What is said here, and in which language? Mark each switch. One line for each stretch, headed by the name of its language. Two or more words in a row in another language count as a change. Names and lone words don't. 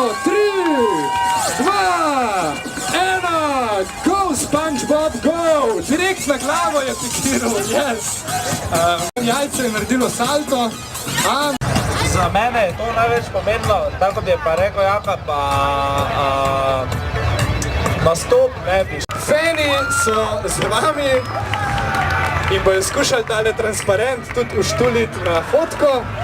English: 3, 2, 1, go SpongeBob, go!
Slovenian: Direkt na glavo je pikiral, yes! Jajce je naredilo salto. Za mene je to največ pomenilo, tako bi je pa rekel Jaka, pa nastop ne bi. Fani so z vami in bojo skušali tale transparent tudi uštuliti na fotko.